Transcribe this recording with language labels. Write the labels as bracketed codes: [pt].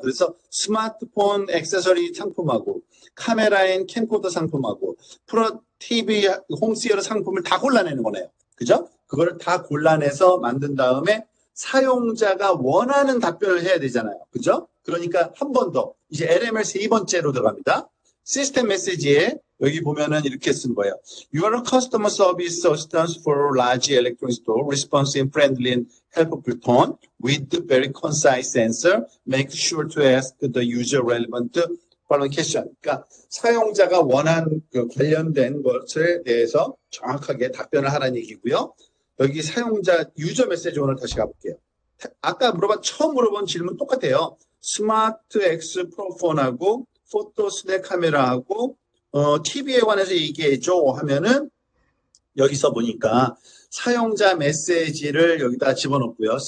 [ko] 그래서 스마트폰 액세서리 상품하고 카메라 앤 캠코더 상품하고 프로 TV 홈시어터 상품을 다 골라내는 거네요. 그죠? 그거를 다 골라내서 만든 다음에 사용자가 원하는 답변을 해야 되잖아요. 그죠? 그러니까 한 번 더 이제 LML 세 번째로 들어갑니다. 시스템 메시지에 여기 보면은 이렇게 쓴 거예요. [en] You are a customer service assistant for large electronics store, responsive, friendly, and helpful tone with very concise answer. Make sure to ask the user relevant following question. [ko] 그러니까 사용자가 원한 관련된 것에 대해서 정확하게 답변을 하라는 얘기고요. 여기 사용자 유저 메시지 오늘 다시 가볼게요. 아까 처음 물어본 질문 똑같아요. 스마트 X 프로폰하고 포토 스냅 카메라하고 TV에 관해서 얘기해줘 하면은 여기서 보니까 사용자 메시지를 여기다 집어넣고요.